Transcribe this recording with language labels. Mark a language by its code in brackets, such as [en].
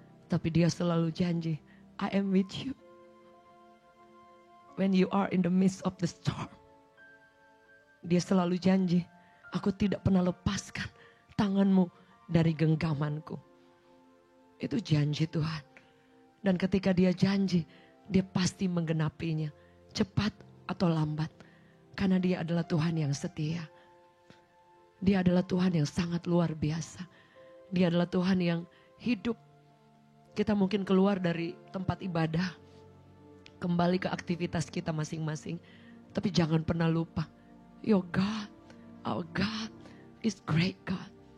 [id] Tapi dia selalu janji, [en] I am with you. When you are in the midst of the storm. [id] Dia selalu janji, aku tidak pernah lepaskan tanganmu dari genggamanku. Itu janji Tuhan. Dan ketika dia janji, dia pasti menggenapinya. Cepat atau lambat. Karena dia adalah Tuhan yang setia. Dia adalah Tuhan yang sangat luar biasa. Dia adalah Tuhan yang hidup. Kita mungkin keluar dari tempat ibadah. Kembali ke aktivitas kita masing-masing. Tapi jangan pernah lupa. [en] Your God, our God is great God.